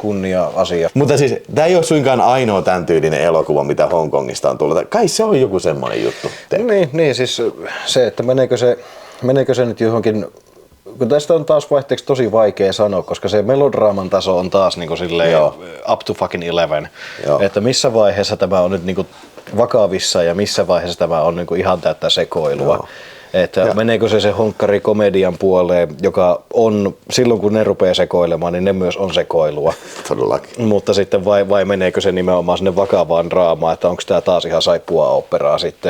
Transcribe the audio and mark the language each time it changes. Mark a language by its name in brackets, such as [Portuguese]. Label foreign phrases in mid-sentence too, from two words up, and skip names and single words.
[Finnish] Kunnia-asia. Mutta siis tää ei ole suinkaan ainoa tämän tyylinen elokuva, mitä Hongkongista on tullut. Kai se on joku semmoinen juttu. Niin siis se, että meneekö se nyt johonkin, kun tästä on taas vaihteeksi tosi vaikea sanoa, koska se melodraaman taso on taas niin kuin silleen [English] up to fucking 11. [Finnish] Joo. Että missä vaiheessa tämä on nyt niin kuin vakavissa ja missä vaiheessa tämä on niin kuin ihan täyttä sekoilua. Joo. Että meneekö se honkkari komedian puoleen, joka on silloin kun ne rupeaa sekoilemaan, niin ne myös on sekoilua. Todellakin. Mutta sitten vai meneekö se nimenomaan sinne vakavaan draamaan, että onko tämä taas ihan saippua operaa sitten.